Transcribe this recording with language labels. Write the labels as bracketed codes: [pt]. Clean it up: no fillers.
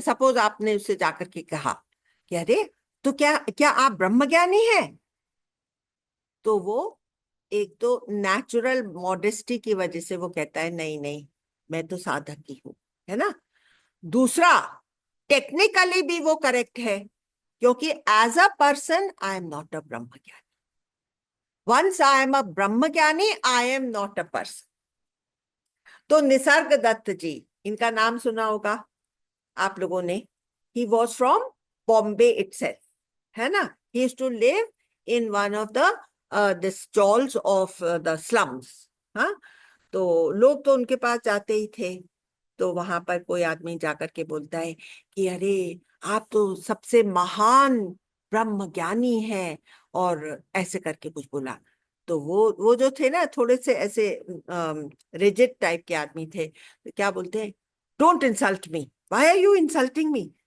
[hi] Suppose आपने उससे जाकर के कहा कि अरे तो क्या क्या आप ब्रह्मज्ञानी हैं, तो वो एक तो नेचुरल मॉडेस्टी की वजह से वो कहता है नहीं नहीं, मैं तो साधक ही हूं, है ना। दूसरा, टेक्निकली भी वो करेक्ट है, क्योंकि [en] as a person I am not a [hi] ब्रह्मज्ञानी। [en] Once I am a ब्रह्मज्ञानी, I am not a person. [hi] तो निसर्ग दत्त जी, इनका नाम सुना होगा आप लोगों ने। [en] He was from Bombay itself, [hi] है ना। [en] He used to live in one of the stalls of the slums. [hi] हाँ, तो लोग तो उनके पास जाते ही थे। तो वहां पर कोई आदमी जाकर के बोलता है कि अरे आप तो सबसे महान ब्रह्मज्ञानी हैं, और ऐसे करके कुछ बोला। तो वो जो थे ना, थोड़े से ऐसे रिजिड टाइप के आदमी थे, तो क्या बोलते हैं, [en] Don't insult me, why are you insulting me.